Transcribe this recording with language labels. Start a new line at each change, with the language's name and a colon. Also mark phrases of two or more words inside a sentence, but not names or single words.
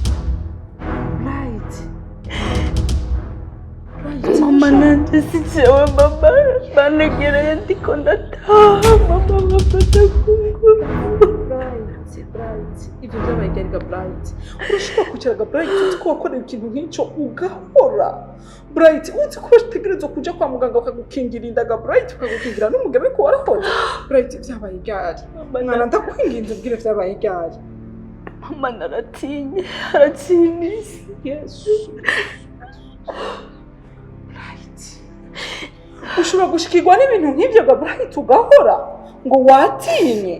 Rundi: Mama nanje sijewe mama banegereye ndiko ndataha mama bafata ku nguvu. Bright. Ibyo byabayigarika Bright. Urashobora kwicara Bright utiko wakora ikintu nk'icyo ugahora. Bright uzi ko utegerezwa kuja kwa muganga ukagukingira indaga Bright ukagukingira n'umugebe ko warahoze. Bright byabaye igari. Mwana ndakwinginze ubwire byabaye igari. Mama naratinye aratinise. Yes. Bright. Ushobora gushikirwa n'ibintu nk'ibyo Bright ugahora ngo watinye.